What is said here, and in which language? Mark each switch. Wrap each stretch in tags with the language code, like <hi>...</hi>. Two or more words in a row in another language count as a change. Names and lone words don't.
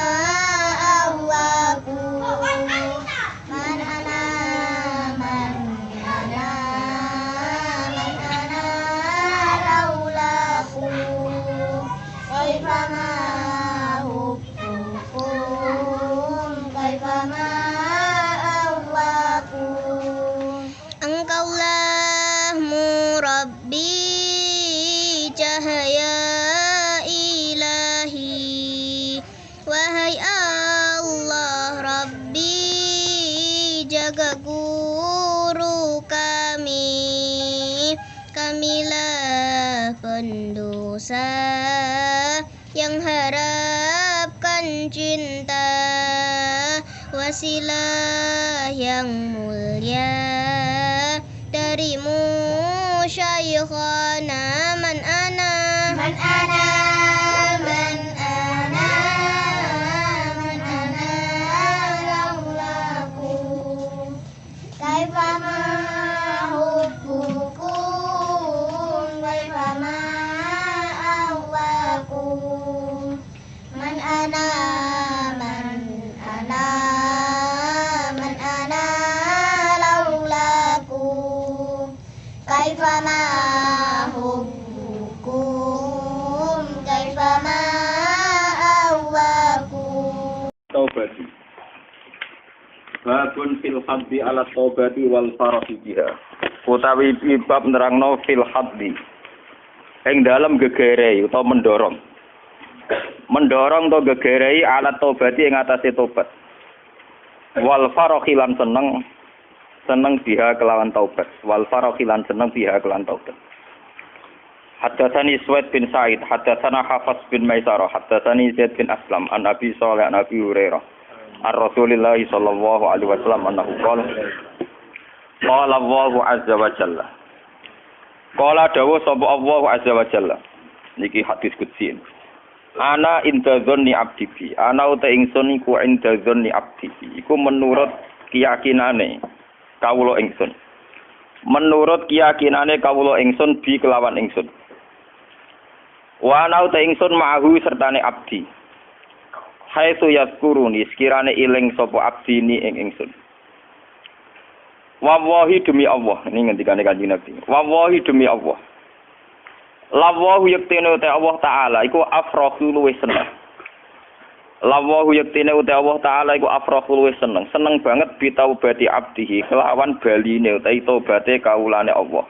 <ar>أهواكم من أنا لولاكم كيفما حبكم كيفما أهواكم.</ar> <id>Engkaulah Murabbi cahaya ilahi, wahai Allah Rabbi jaga guru kami. Kamilah pendosa yang harapkan cinta, wasilah yang mulia darimu Syekhana.</id> <ar>من أنا لولاكم كيفما حبكم كيفما أهواكم من أنا لولاكم كيفما حبكم كيفما أهواكم. التوبة. باب في الحض على التوبة والفرح بها.</ar> <jv>Utawi bab nerangno</jv> <ar>في الحض.</ar> <jv>Ing dalem gegerei utawa mendorong. Mendorong to gegerei</jv> <ar>على التوبة</ar> <jv>ing atase tobat.</jv> <ar>والفرح</ar> <jv>lan seneng biha kelawan taubat.</jv> <ar>والفرح</ar> <jv>lan seneng biha kelawan taubat.</jv> <ar>حدثني سويد بن سعيد حدثنا حفص بن ميسرة حدثني زيد بن أسلم عن أبي صالح عن أبي هريرة. عن رسول الله صلى الله عليه وسلم أنه قال قال الله عز وجل.</ar> <jv>Qala dawu sapa</jv> <ar>الله عز وجل.</ar> <jv>Niki hadis qudsi.</jv> <ar>أنا عند ظن عبدي بي.</ar> <jv>Ana uta ingsun iku</jv> <ar>عند ظن عبدي بي.</ar> <jv>Iku menurut keyakinane kawula ingsun. Menurut keyakinane kawula ingsun bi kelawan ingsun.</jv> <ar>وأنا</ar> <jv>uta ingsun ma'ahu sertane abdi.</jv> <ar>حيث يذكرني</ar> <jv>sekirane iling sapa abdi ni ing ingsun.</jv> <id>Wallahi demi Allah, ini</id> <jv>ngendikane Kanjeng Nabi.</jv> <id>Wallahi demi Allah.</id> <jv>Lawahu yaktine uta Allah taala iku afrahu luwih seneng. Lawahu yaktine uta Allah taala iku afrahu luwih seneng. Seneng banget</jv> <ar>بتوبة عبده</ar> <jv>kelawan baline utawi tobaté kawulane Allah.</jv>